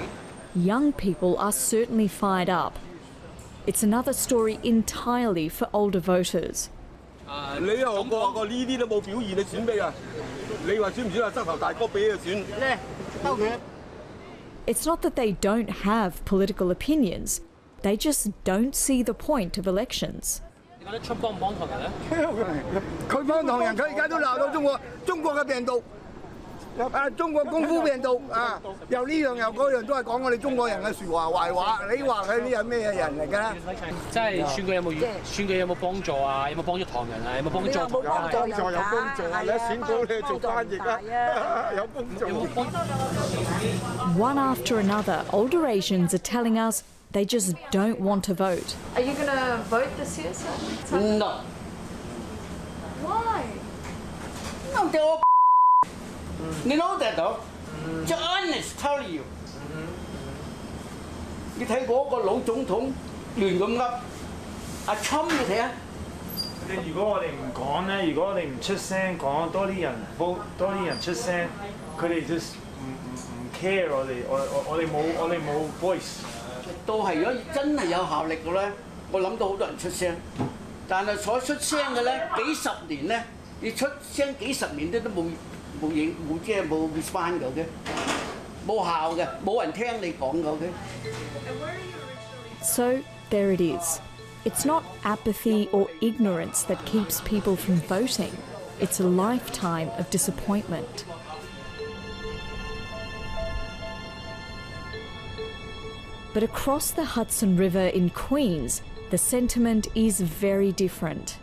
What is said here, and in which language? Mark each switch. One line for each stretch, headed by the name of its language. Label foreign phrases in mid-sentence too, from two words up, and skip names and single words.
English: Young people are certainly fired up. It's another story entirely for older voters. It's not that they don't have political opinions, they just don't see the point of elections.
Cantonese: 佢幫唐人咧？佢而家都鬧到中國嘅病毒，中國功夫病毒啊，又呢樣又嗰樣都係講我哋中國人嘅説話壞話。你話佢呢係咩人嚟㗎？即係選舉有冇幫助啊？有冇幫助唐人啊？有冇幫助？有幫助有幫助啊！你選到你做翻譯啊，有幫助。
English: One after another, older Asians are telling us they just don't want to vote. Are you going to vote this year, sir? No. Why? No, they're all You know that though? Just honest tell you.
Cantonese: 你睇嗰個老總統亂咁噏，阿侵你睇下。如果我哋唔講咧，如果我哋唔出聲講，多啲人 vote， 多啲人出聲，佢哋 just 唔 care 我哋冇 voice。到係如果真係有效力嘅咧，我諗到好多人出聲，但係所出聲嘅咧，幾十年咧，你出聲幾十年都冇即係冇 respond 嘅，冇效嘅，冇人聽你講嘅。
English: So there it is. It's not apathy or ignorance that keeps people from voting. It's a lifetime of disappointment. But across the Hudson River in Queens, the sentiment is very different.